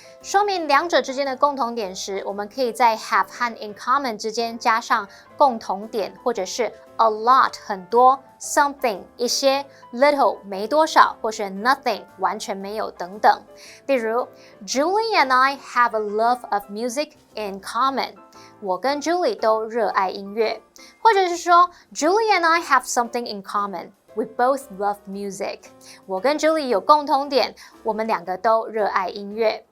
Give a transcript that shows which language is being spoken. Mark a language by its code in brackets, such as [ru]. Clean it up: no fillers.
[zh] 说明两者之间的共同点时，我们可以在 have 和 in common 之间加上共同点，或者是 a lot 很多 ，something 一些 ，little 没多少，或是 nothing 完全没有等等。 [en] 例如 ，Julie and I have a love of music in common。 [zh] 我跟 Julie 都热爱音乐，或者是说 [en] Julie and I have something in common。We both love music. [zh] 我跟 Julie 有共同点，我们2个都热爱音乐。